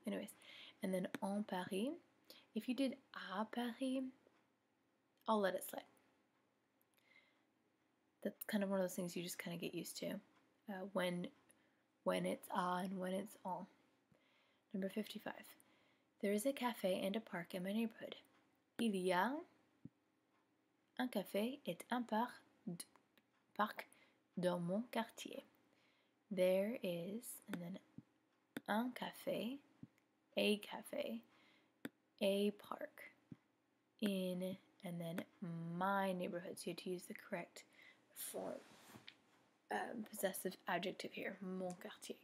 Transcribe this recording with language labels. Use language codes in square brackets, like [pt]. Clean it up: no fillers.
[en] Anyways, and then en Paris. If you did à Paris, I'll let it slide. That's kind of one of those things you just kind of get used to when it's à and when it's en. Number 55. There is a cafe and a park in my neighborhood. [fr] Il y a un café et un parc dans mon quartier. [en] There is, and then un café, a park, in, and then my neighborhood. So you have to use the correct form, possessive adjective here. Mon quartier.